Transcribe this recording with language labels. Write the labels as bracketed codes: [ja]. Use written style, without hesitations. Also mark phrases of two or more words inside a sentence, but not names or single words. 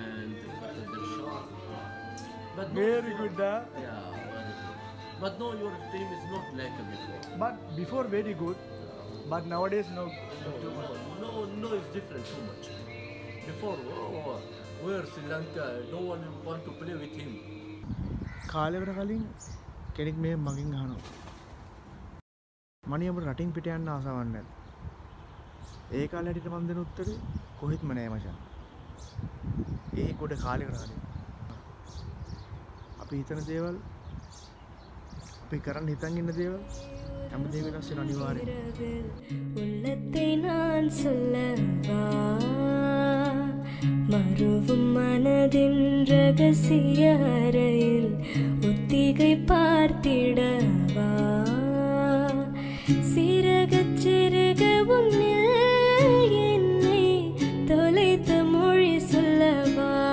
[en] and Katendra Shah. But Very good. Yeah, very good. But no, your team is not like before. But before very good. But nowadays no. No, it's different too much. Before, we're Sri Lanka, no one want to play with him. [si] කාලෙකට කලින් කෙනෙක් මේ මගෙන් අහනවා. මණි අපේ රටින් පිට යන්න ආසාවක් නැද්ද? ඒ කාලේ හිටිට මම දෙන උත්තරේ කොහෙත්ම නෑ මචං. ඒ කොට කාලෙකට කලින්. අපි හිතන දේවල් අපි කරන්න හිතන් ඉන්න දේවල් හැමදේම වෙනස් වෙන අනිවාර්යයෙන්. [ta] உள்ளத்தை நான் சொல்லவா மறுவும் மனதின் ரகசிய அறையில் ஒத்திகை பார்த்திடவா சிறகச் சிறக முன்னில் என்னை தொலைத்த மொழி சொல்லவா